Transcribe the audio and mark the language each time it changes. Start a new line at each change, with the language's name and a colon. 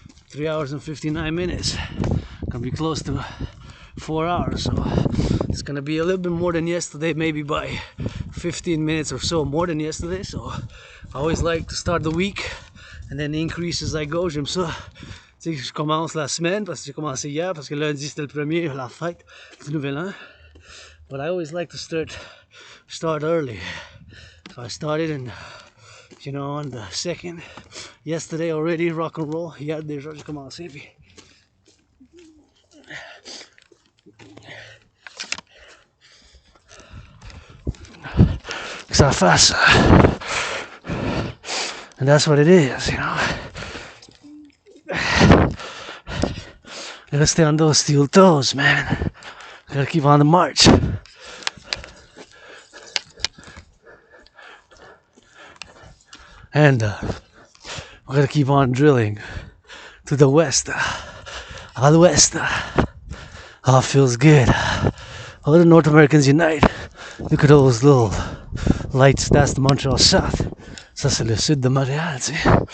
English: 3 hours and 59 minutes. Gonna be close to 4 hours, so it's gonna be a little bit more than yesterday, maybe by 15 minutes or so more than yesterday. So I always like to start the week and then increase as I go.
French: J'aime ça. Tu sais, je commence la semaine parce que j'ai commencé hier, parce que lundi c'était le premier, la fête du nouvel an.
English: But I always like to start early. So I started and You know, on the second, yesterday already, rock and roll,
French: hier déjà j'ai commencé, puis que ça fasse.
English: And that's what it is, you know. Gotta stay on those steel toes, man. Gotta keep on the march. And we gotta keep on drilling to the west,
French: à l'ouest.
English: Oh, feels good. All the North Americans unite. Look at those little lights. That's the Montreal South.
French: Ça, c'est le sud de Montréal, tu sais.